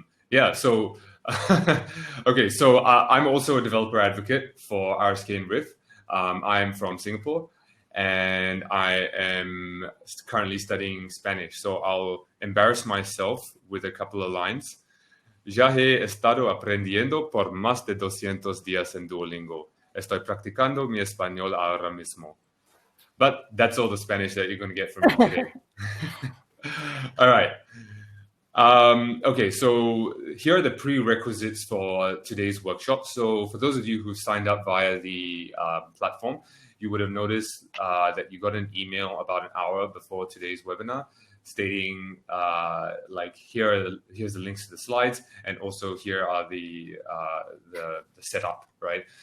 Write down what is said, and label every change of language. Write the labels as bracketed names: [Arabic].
[English] Yeah, so okay, so I'm also a developer advocate for RSK and Riff. I am from Singapore, and I am currently studying Spanish. So I'll embarrass myself with a couple of lines. [Spanish] Ya he estado aprendiendo por más de 200 días en Duolingo. Estoy practicando mi español ahora mismo. [English] But that's all the Spanish that you're going to get from me today. All right. Okay, so here are the prerequisites for today's workshop. So for those of you who signed up via the platform, you would have noticed that you got an email about an hour before today's webinar stating like here's the links to the slides, and also here are the setup, right?